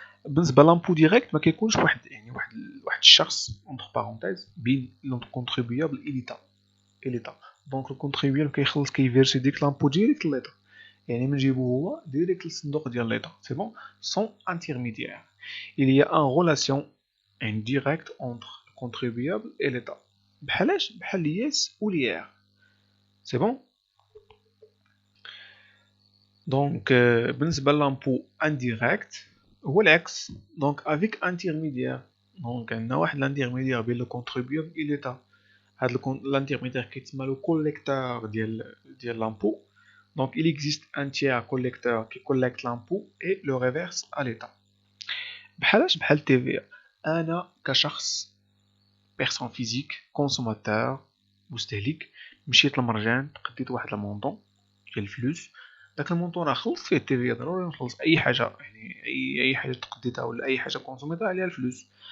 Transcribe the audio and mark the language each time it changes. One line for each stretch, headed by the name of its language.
Arabic: بالنسبه لامبو ديريكت ما كيكونش واحد الشخص اونتر بارونتيز بين الكونتريبيابل اي ليتا. دونك الكونتريبيابل كيخلص كيفيرسي ديك لامبو ديريكت ليتا، يعني منجيبو هو ديريكت للصندوق ديال ليتا سي بون سون انترميديير.
French: il y a un relation indirecte entre le contribuable et l'État
Arabic: بحال الياس و ليار سي بون. دونك بالنسبه للامبو انديريكت هو العكس، دونك افيك انترميديير. دونك عندنا واحد الانترميديير بين لو كونتريبيابل اي ليتا. هاد الانترميديير كيتسمى لو كوليكتور ديال لامبو.
French: دونك il existe un tiers collecteur qui collecte l'impôt et le reverse à l'État.
Arabic: بحال TVA. انا كشخص بيرسون فيزيك كونسوماتور مستهلك مشيت للمرجان تقديت واحد المونطون ديال الفلوس، داك المونطون راه خلص فيه التيفيا ضروري نخلص اي حاجه، يعني اي حاجه تقديتها ولا اي حاجه كونسوميتها عليها الفلوس.